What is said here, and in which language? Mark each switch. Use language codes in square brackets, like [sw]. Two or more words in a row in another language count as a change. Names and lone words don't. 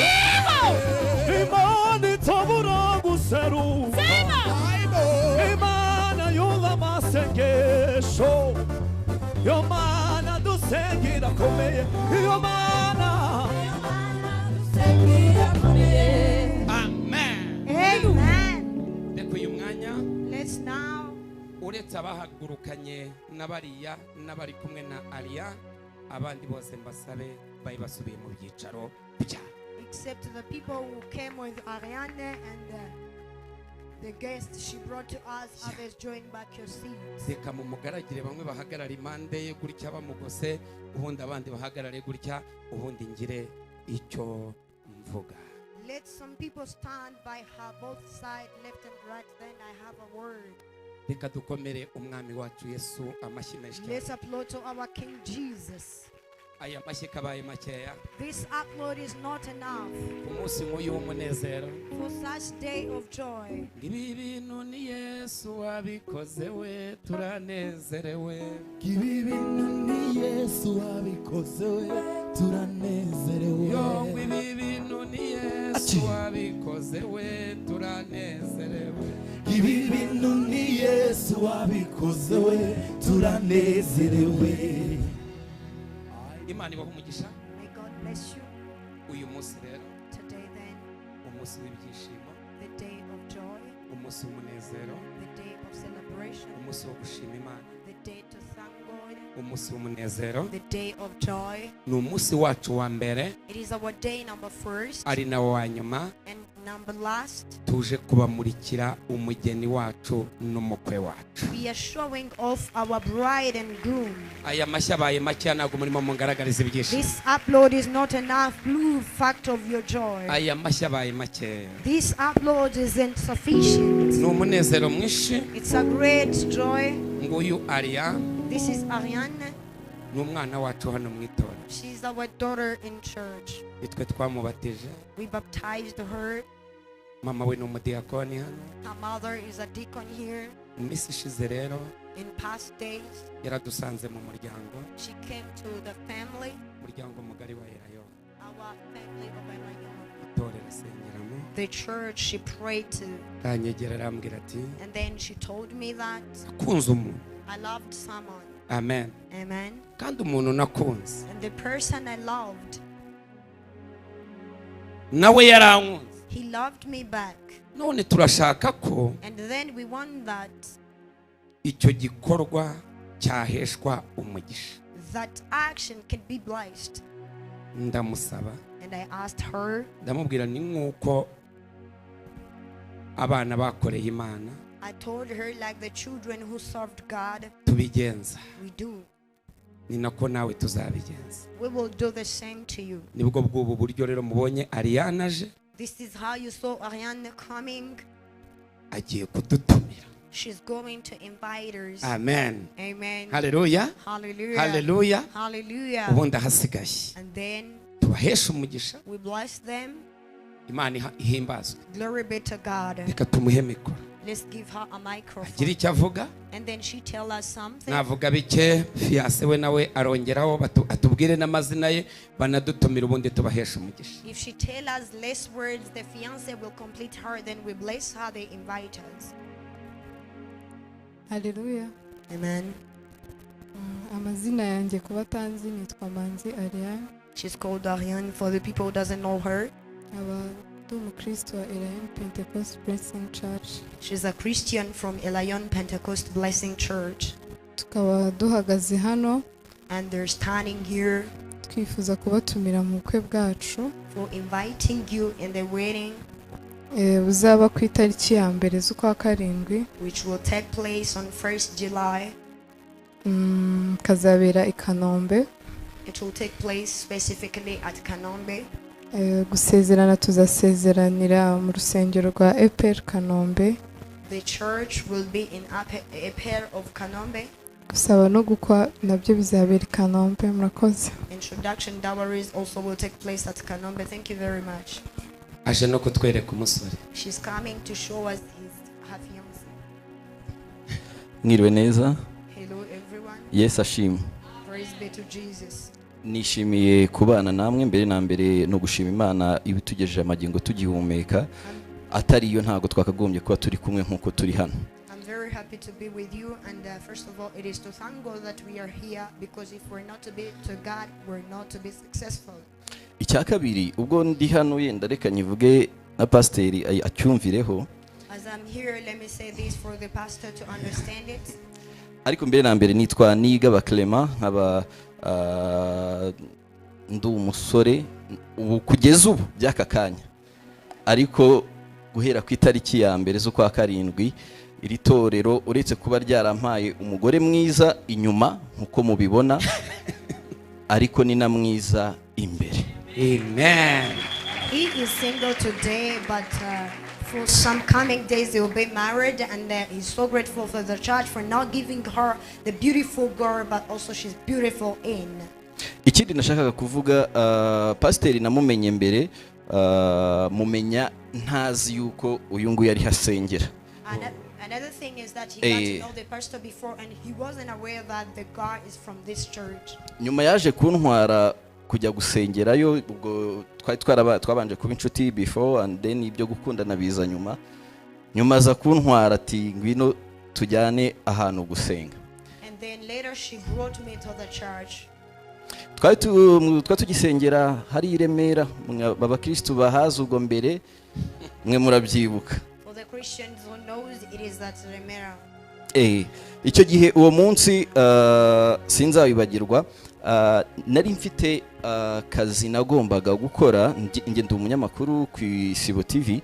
[rw] imana itabura guseruka imana yumva amasengesho iyo mana dusengira komeye iyo mana dusengira komeye. Amen. Amen. Reka uyu mwanya [en] Let's now [rw] uretse abahagurukanye n'abariya n'abari kumwe na Alia abandi bose mbasabe bayibasubiye mu byicaro bya. [en] Except the people who came with Ariane and the guests she brought to us, others join back your seats. [rw] Reka mu mugaragire bamwe bahagarara impande ye gutya bamugose ubundi abandi bahagarare gutya ubundi ngire icyo mvuga. [en] Let some people stand by her both side, left and right, then I have a word. [rw] Reka dukomere umwami wacu Yesu amashyi menshi. [en] Let's applaud to our King Jesus. [rw] Aya mashyi kabaye makeya. [en] This upload is not enough. [rw] Umunsi nk'uyu w'umunezero. [en] For such day of joy. [rw] Ibi bintu ni Yesu wabikoze we turanezerewe. Ibi bintu ni Yesu wabikoze we turanezerewe. Yo ibi bintu ni Yesu wabikoze we turanezerewe. Ibi bintu ni Yesu wabikoze we turanezerewe. Imana ibahe umugisha. [en] May God bless you. [rw] Uyu munsi rero [en] Today then, [rw] umunsi w'ibyishimo, [en] the day of joy, [rw] umunsi w'umunezero, [en] the day of celebration, [rw] umunsi wo gushima Imana, [en] the day to thank God, [rw] umunsi w'umunezero, [en] the day of joy. [rw] ni umunsi wacu wa mbere [en] It is our day number first [rw] ari nawo wa nyuma [en] and number last. [rw] tuje kubamurikira umugeni wacu n'umukwe wacu. [en] We are showing off our bride and groom. [rw] Aya mashyi abaye makeya ntabwo murimo mungaragariza ibyishimo. [en] This upload is not enough proof fact of your joy. [rw] Aya mashyi abaye makeya. [en] This upload isn't sufficient. [rw] Ni umunezero mwinshi. [en] It's a great joy. [rw] Nguyu Alia [en] This is Ariane. [rw] ni umwana wacu hano mu itorero. [en] She's our daughter in church. [rw] Itwe twamubatije. [en] We baptized her. [rw] Mama we ni umudiyakoni hano. [en] Her mother is a deacon here. [rw] Iminsi ishize rero [en] In past days, [rw] yaradusanze mu muryango. [en] she came to the family, [rw] Umuryango mugari wa Erayo. [en] our family of Erayon. [rw] Itorero asengeramo. [en] The church she prayed to. [rw] Aranyegera arambwira ati [en] And then she told me that [rw] nakunze umuntu. [en] I loved someone. [rw] Amen. [en] Amen. [rw] Kandi umuntu nakunze [en] And the person I loved, [rw] nawe yarankunze. [en] he loved me back. [rw] None turashaka ko [en] And then we want that [rw] icyo gikorwa cyaheshwa umugisha. [en] that action can be blessed. [rw] Ndamusaba [en] And I asked her, [rw] ndamubwira ni nk'uko abana bakoreye Imana [en] I told her like the children who served God, [rw] tubigenza. [en] we do. [rw] ni nako nawe tuzabigenza. [en] We will do the same to you. [rw] Nibwo bw'ubu buryo rero mubonye Ariane aje [en] This is how you saw Ariane coming. [rw] agiye kudutumira. [en] She's going to invite us. [rw] Amen. [en] Amen. [rw] Haleluya. [en] Hallelujah. [rw] Haleluya. [en] Hallelujah. [rw] Ubundi ahasigaye [en] And then [rw] tubahesha umugisha, [en] we bless them. [rw] Imana ihimbazwe. [en] Glory be to God. [rw] Reka tumuhe mikoro [en] Let's give her a [rw] agira [en] microphone. [rw] icyo avuga. [en] And then she tell us something. [rw] Navuga bike fiance we nawe arongeraho atubwire n'amazina ye banadutumira ubundi tubahesha umugisha. [en] If she tell us less words, the fiance will complete her. Then we bless her. They invite us. [rw] Haleluya. Amen. Amazina yanjye kuba tanzi nitwa Manzi Ariane. [en] She's called Ariane for the people who doesn't know her. [rw] Aba ndi umukristo wa Elion Pentecost Blessing Church. [en] She's a Christian from Elion Pentecost Blessing Church. [rw] Tukaba duhagaze hano [en] And they're standing here [rw] twifuza kubatumira mu bukwe bwacu [en] for inviting you in the wedding, [rw] buzaba ku itariki ya mbere z'ukwa karindwi, [en] which will take place on 1st July. [rw] kazabera i Kanombe. [en] It will take place specifically at Kanombe. [rw] Gusezerana tuzasezeranira mu rusengero rwa EPR Kanombe. [en] The church will be in a pair of Kanombe. [rw] Gusaba no gukwa nabyo bizabera i Kanombe. Murakoze. [en] Introduction dowries also will take place at Kanombe. Thank you very much. [rw] Aje no kutwereka umusore. [en] She's coming to show us her fiancé. [rw] Mwiriwe neza. [en] Hello everyone. [rw] Yes ashimwe. [en] Praise be to Jesus. [rw] Nishimiye kubana namwe mbere na mbere no gushima Imana ibitugejeje amagingo tugihumeka, atari iyo ntago twakagombye kuba turi kumwe nkuko turi hano. [en] I'm very happy to be with you, and first of all it is to thank God that we are here, because if we're not to be to God, we're not to be successful. [rw] Icya kabiri, ubwo ndi hano yenda reka nyivuge na pasiteri acyumvireho. [en] As I'm here, let me say this for the pastor to understand it. [rw] Ariko mbere na mbere nitwa Nigaba Clement, nkaba ndi umusore ubu kugeza ubu by'aka kanya, ariko guhera ku itariki ya mbere z'ukwa karindwi iri torero uretse kuba ryarampaye umugore mwiza inyuma nkuko mubibona, ariko ni na mwiza imbere. Amen. [en] He is single today, but for some coming days they will be married, and he's so grateful for the church for not giving her the beautiful girl, but also she's beautiful in. [rw] Ikindi nashakaga kuvuga, pasiteri namumenye mbere, mumenya ntazi yuko uyu nguyu yari hasengera. [en] Another thing is that he got to know the pastor before, and he wasn't aware that the guy is from this church. [rw] Nyuma yaje kuntwara kujya gusengerayo, ubwo twabanje kuba inshuti [en] before, and then [rw] ibyo gukundana biza nyuma za kuntwara ati ngwino tujyane ahantu gusenga. [en] And then later she brought me to the church. [rw] Twari tugisengera hari i Remera, abakristo bahaza ubwo mbere mwe murabyibuka. [en] For the Christians who knows, it is at Remera. [rw] Icyo gihe uwo munsi sinzabibagirwa, nari mfite kazi nagombaga gukora, nge ndi umunyamakuru ku Isibo TV.